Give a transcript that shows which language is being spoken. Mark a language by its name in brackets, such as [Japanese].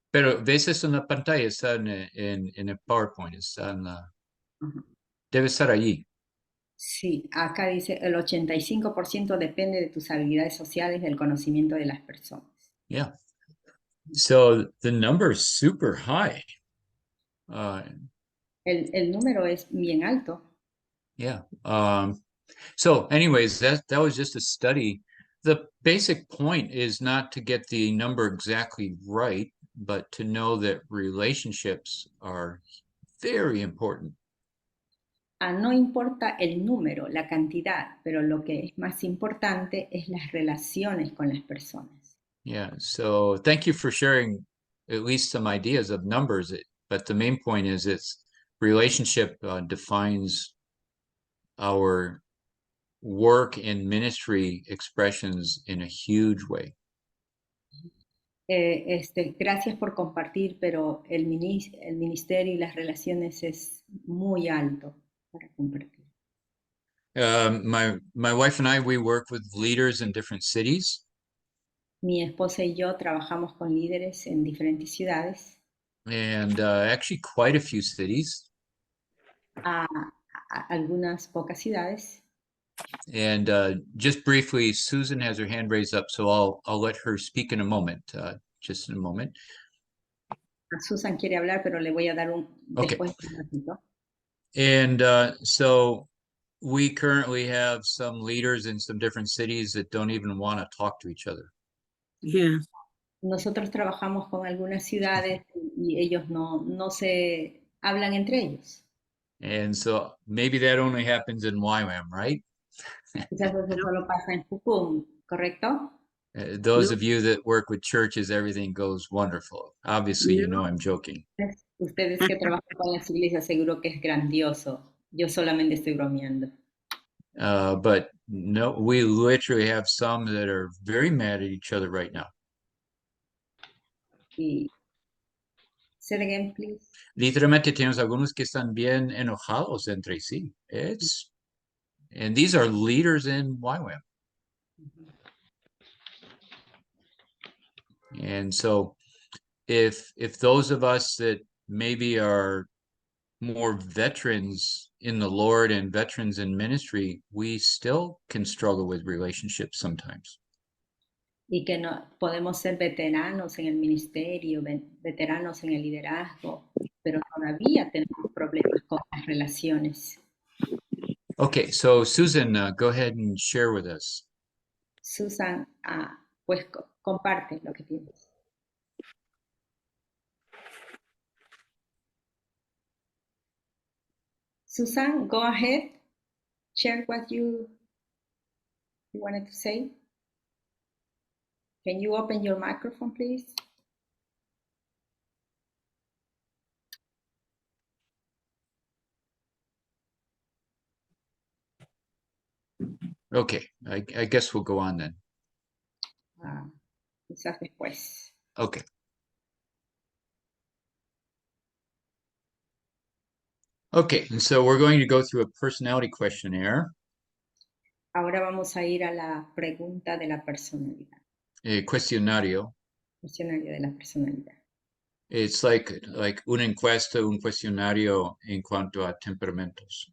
[Spanish] Pero ves eso en la pantalla, está en el PowerPoint, está en la... Debe estar allí. Sí, acá dice el 85% depende de tus habilidades sociales, del conocimiento de las personas. [English] Yeah. So the number is super high. [Spanish] El número es bien alto. [English] Yeah. So anyways, that was just a study. The basic point is not to get the number exactly right, but to know that relationships are very important. [Spanish] No importa el número, la cantidad, pero lo que es más importante es las relaciones con las personas. [English] Yeah, so thank you for sharing at least some ideas of numbers, but the main point is it's relationship defines our work and ministry expressions in a huge way. [Spanish] Gracias por compartir, pero el ministerio y las relaciones es muy alto para compartir. [English] My wife and I, we work with leaders in different cities. [Spanish] Mi esposa y yo trabajamos con líderes en diferentes ciudades. [English] And actually quite a few cities. [Spanish] Algunas pocas ciudades. [English] And just briefly, Susan has her hand raised up, so I'll let her speak in a moment, just in a moment. [Spanish] Susan quiere hablar, pero le voy a dar después un ratito. [English] And so we currently have some leaders in some different cities that don't even want to talk to each other. Yeah. [Spanish] Nosotros trabajamos con algunas ciudades y ellos no se hablan entre ellos. [English] And so maybe that only happens in YWAM, right? [Spanish] Quizás eso solo pasa en Pucum, ¿correcto? [English] Those of you that work with churches, everything goes wonderful. Obviously, you know I'm joking. [Spanish] Ustedes que trabajan con las iglesias, seguro que es grandioso. Yo solamente estoy bromeando. [English] But no, we literally have some that are very mad at each other right now. Say it again, please. [Spanish] Literalmente tenemos algunos que están bien enojados entre sí. [English] And these are leaders in YWAM. And so if those of us that maybe are more veterans in the Lord and veterans in ministry, we still can struggle with relationships sometimes. [Spanish] Y que no podemos ser veteranos en el ministerio, veteranos en el liderazgo, pero todavía tenemos problemas con las relaciones. [English] Okay, so Susan, go ahead and share with us. [Spanish] Susan, pues comparte lo que tienes. [English] Susan, go ahead. Share what you wanted to say. Can you open your microphone, please? Okay, I guess we'll go on then. [Spanish] Quizás después. [English] Okay. Okay, and so we're going to go through a personality questionnaire. [Spanish] Ahora vamos a ir a la pregunta de la personalidad. Cuestionario. Cuestionario de la personalidad. [English] It's like [Spanish] una encuesta, un cuestionario en cuanto a temperamentos.